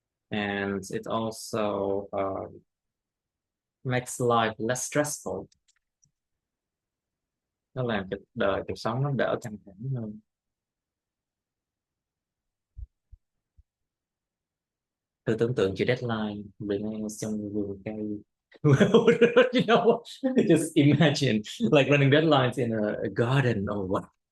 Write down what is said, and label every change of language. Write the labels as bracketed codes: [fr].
[en] And it also makes life less stressful. [vi] Nó làm cho cuộc sống nó đỡ căng thẳng hơn. Thử tưởng tượng chữ deadline bên trong vườn cây. [en] You know, just imagine like running deadlines in a garden or what.